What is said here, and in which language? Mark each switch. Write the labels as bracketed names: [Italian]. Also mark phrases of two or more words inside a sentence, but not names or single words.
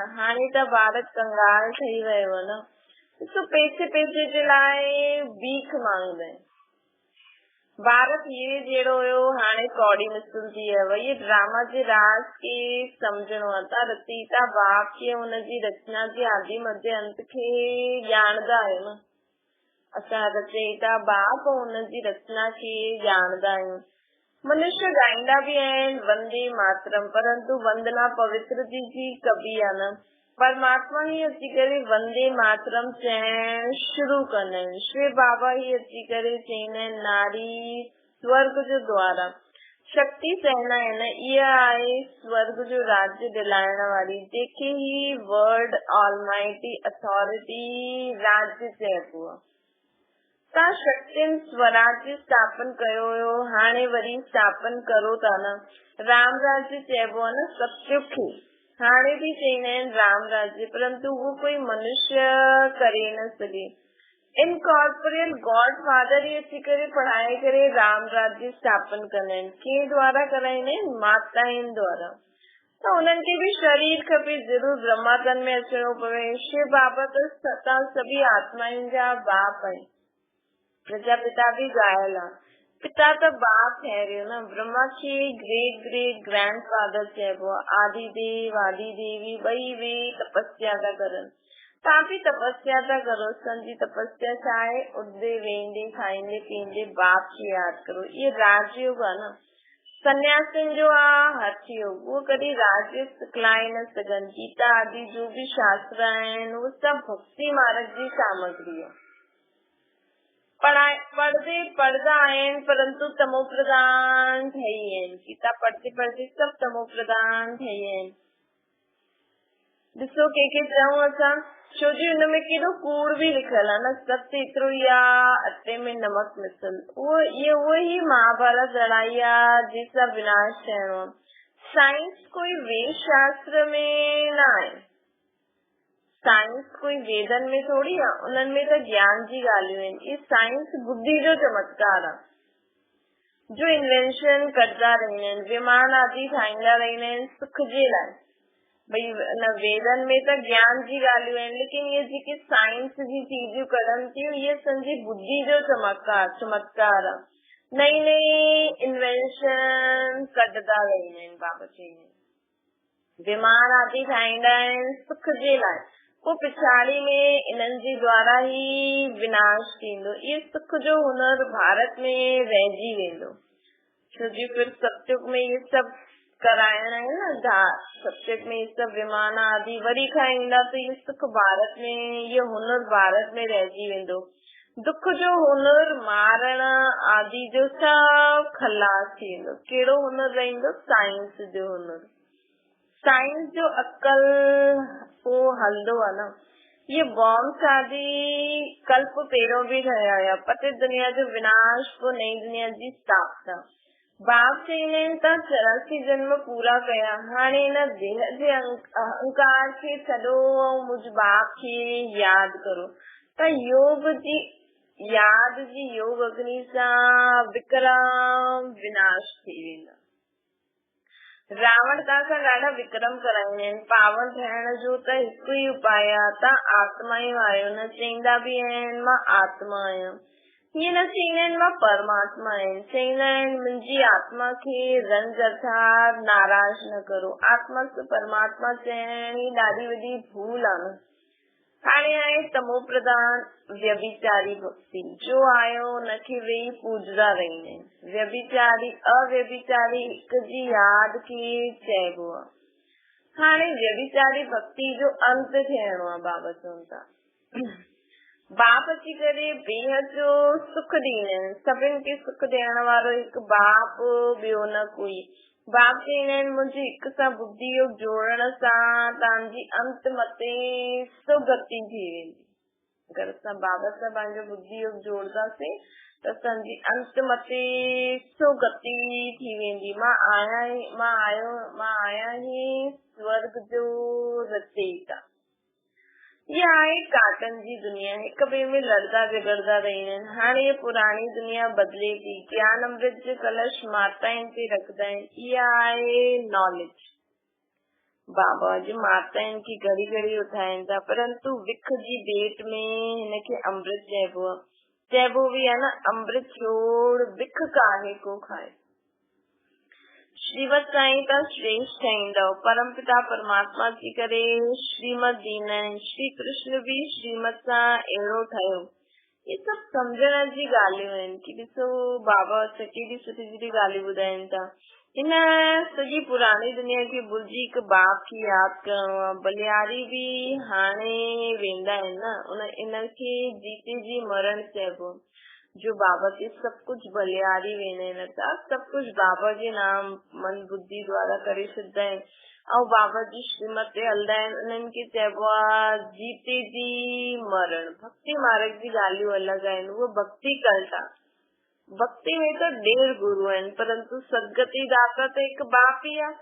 [Sindhi] हाणे त भारत कंगाल ठही वियो आहे न। ॾिसो पैसे जे लाइ भीख मांगदा आहिनि। भारत ये जहिड़ो हुयो हाणे कौड़ी मिसल थी वियो। ये ड्रामा जे राज खे सम्झणो आहे। तव्हां रचयिता बाप खे हुनजी रचना जे आदि मध्य अंत खे ॼाणदा आहियो न। असां रचयिता बाप हुनजी रचना खे ॼाणदा आहियूं। मनुष्य गाईंदा भी आहिनि वंदे मातरम, परंतु वंदना पवित्र जी कबी आहे न। परमात्मा ही अची करे वंदे मातरम चइण शुरू कंदा आहिनि। श्री बाबा ही अची करे चईंदा आहिनि नारी स्वर्ग जो द्वार आहे, [Hindi] शक्ति सेना है न, [Sindhi] इहा आहे स्वर्ग जो राज्य दिलाइण वारी, जेके ही [English] world almighty authority [Sindhi] राज्य चइबो आहे। तव्हां शक्तियुनि स्वराज्य स्थापन कयो हुयो, हाणे वरी स्थापन करो था न। राम राज्य चइबो आहे न सत्युग खे, हाणे बि चईंदा आहिनि राम राज्य, परंतु उहो कोई मनुष्य करे न सघे। [English] incorporeal God Father [Sindhi] ही अची करे पढ़ाए करे राम राज्य स्थापन कंदा आहिनि। कंहिं द्वारा कराईंदा आहिनि? माताउनि द्वारा। त उन्हनि खे बि शरीर खपे, ज़रूर ब्रह्मातन में अचणो पवे। शिव बाबा त तव्हां सभी आत्माउनि जा बाप आहिनि। प्रजापिता भी ॻायल आहे। पिता त बाप ठहरियो न। ब्रह्मा खे [English] great great grand father [Sindhi] चइबो आहे। आदि देव आदि देवी ॿई वे तपस्या था करनि। तव्हां बि तपस्या था करो। संजी तपस्या छा आहे? उठदे वेंदे खाईंदे पीअंदे बाप खे यादि करो। इहे राजयोग आहे न। सन्यासियुनि जो आहे हठ योग, उहो कॾहिं राजयोग सिखलाए न सघनि। गीता आदि जो बि शास्त्र आहिनि उहे सभु भक्ति मार्ग जी सामग्री आहे। पढ़दा आहिनि परंतु तमो प्रधान ठही आहिनि। गीता [Hindi] पढ़ते पढ़ते [Sindhi] सभु तमो प्रधान ठही आहिनि। ॾिसो कंहिंखे चऊं असां, छो जी हुनमें केॾो कूड़ बि लिखियल आहे न। सत्य एतिरो ई आहे, अटे में नमक मिसल। उहो ही महाभारत लड़ाई आहे जंहिंसां विनाश थियणो आहे। साइंस कोई वेद शास्त्र में न आहे। साइंस कोई वेदन में थोड़ी आहे, उन्हनि में त ज्ञान जी ॻाल्हियूं आहिनि। ये साइंस बुद्धि जो चमत्कार आहे, जो इन्वेंशन करदा रहंदा आहिनि, विमान आदि ठाहींदा रहंदा आहिनि सुख जे लाइ। भई न वेदन में त ज्ञान जी ॻाल्हियूं आहिनि, लेकिन ये जेके साइंस जी चीजूं कढनि थियूं ये संजी बुद्धि जो चमत्कार आहे। नई नई इन्वेंशन कढंदा रहंदा आहिनि। बाबा चईंदा आहिनि विमान आदि ठाहींदा आहिनि सुख जे लाइ, पोइ पिछाड़ी में इन्हनि जे द्वारा ही विनाश थींदो। ये सुख जो हुनर भारत में रहिजी वेंदो, छोजी फिर सतयुग में ये सब कराइण है न, सतयुग में ये सब विमान आदि वरी खां ईंदा त ये सुख भारत में, ये हुनर भारत में रहिजी वेंदो। दुख जो हुनर मारण आदि जो सब खलास थी वेंदो। कहिड़ो हुनर रहंदो? साइंस जो हुनर। साइंस जो अक्कल वो हलंदो आहे न। ये बॉम्ब्स आदि कल्प पहिरियों बि ठहिया हुया, पतित दुनिया जो विनाश पोइ नई दुनिया जी स्थापना। बाप चईंदा आहिनि तव्हां 84 जन्म पूरा कया, हाणे हिन देह जे अहंकार खे छॾो ऐं मुझ बाप खे यादि करो त योग जी याद जी योग अग्नि सां विक्रम विनाश थी वेंदा। रावण तव्हां सां ॾाढा विक्रम कराईंदा आहिनि। पावन ठहिण जो त हिकु ई उपाय आहे, तव्हां आत्मा ई आहियो। न चईंदा बि आहिनि मां आत्मा आहियां, हीअं न चईंदा आहिनि मां परमात्मा आहिनि। चईंदा आहिनि मुंहिंजी आत्मा खे रंज अर्थात नाराज न करो। आत्मा से परमात्मा चइण ई ॾाढी वॾी भूल आहे न। हाणे आहे तमो प्रधान व्यभिचारी भक्ति, जो आयो हुनखे वेही पूजदा रहंदा आहिनि। व्यभिचारी अव्यभिचारी हिक जी यादि खे चइबो आहे। हाणे व्यभिचारी भक्ति जो अंत थियणो आहे। बाबा चवनि था बाप अची करे बेहद जो सुख ॾींदा आहिनि। सभिनि खे सुख ॾियण वारो हिकु बाप, ॿियो न कोई। बाप चईंदा आहिनि मुंहिंजी हिक सां बुद्धि योग जोड़ण सां तव्हांजी अंत मते सुगति थी वेंदी। अगरि असां बाबा सां पंहिंजो बुद्धि योग जोड़दासीं त असांजी अंत मते सुगति थी वेंदी। मां आया ही स्वर्ग जो रचयिता। ये आहे काटन जी दुनिया, हिक ॿिए में लड़दा झगड़दा रहंदा आहिनि। हाणे ये पुराणी दुनिया बदिले थी। ज्ञान अमृत जो कलश माताउनि ते रखदा आहिनि। इहा आहे नॉलेज। बाबा जी माताउनि खे घड़ी घड़ी उठाइनि था, परंतु विख जी भेट में हिनखे अमृत चइबो बि आहे न। [Hindi] अमृत छोड़ विख काहे को खाए। [Sindhi] श्रीमत साईं तव्हां श्रेष्ठ ठाहींदव। परम पिता परमात्मा थी करे श्रीमत ॾींदा आहिनि। श्री कृष्ण बि श्रीमत सां अहिड़ो ठहियो। ये सब सम्झण जी ॻाल्हियूं आहिनि कि ॾिसो बाबा केॾी सुठी सुठी ॻाल्हियूं ॿुधाइनि था। हिन सॼी पुराणी दुनिया खे भुलिजी हिकु बाप खे यादि करणो आहे। बलियारी बि हाणे वेंदा आहिनि न, इनखे जीते जी मरण चइबो। जो [Hindi] बाबा के सब कुछ [Sindhi] बलियारी वेंदा आहिनि, [Hindi] सब कुछ [Sindhi] बाबा जे नाम मन बुद्धि द्वारा करे छॾंदा आहिनि ऐं बाबा जी श्रीमत ते हलंदा आहिनि। उन्हनि खे चइबो आहे जीते जी मरण। भक्ति मार्ग जी ॻाल्हियूं अलॻि आहिनि, उहो भक्ति कल्ट आहे। भक्ति में त 1.5 गुरु आहिनि, परंतु सदगति दाता त हिकु बाप ई आहे।